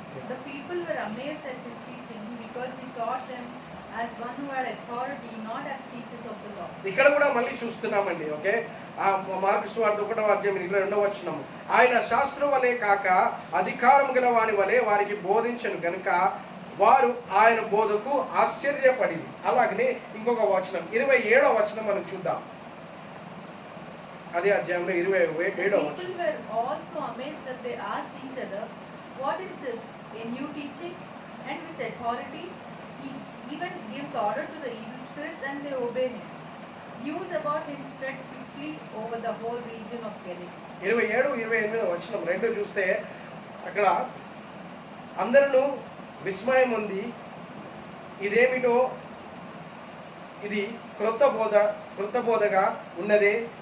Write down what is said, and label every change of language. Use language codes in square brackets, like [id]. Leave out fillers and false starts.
[en] The people were amazed at his teaching because he taught them as one who had authority, not as teachers of the law. [te] ఇక్కడ కూడా మళ్ళీ చూస్తున్నామండి. Okay, mark సువార్త 1వ అధ్యాయం 22వ వచనం. ఆయన శాస్త్రం వలె కాక అధికారం గల వాని వలె వారికి బోధించను గనుక వారు ఆయన బోధకు ఆశ్చర్యపడింది. అలాగనే ఇంకొక వచనం 27వ వచనం మనం చూద్దాం. అదే అధ్యాయంలో 27వ వచనం. [en] People were also amazed that they asked each other, "What is this? A new teaching, and with authority? He even gives order to the evil spirits and they obey him. News about him spread quickly over the whole region of Galilee. [te] 27-28 వచనం రెండు చూస్తే అక్కడ అందరూ విస్మయం ఉంది. ఇదేమిటో, ఇది క్రొత్త బోధగా ఉన్నదే.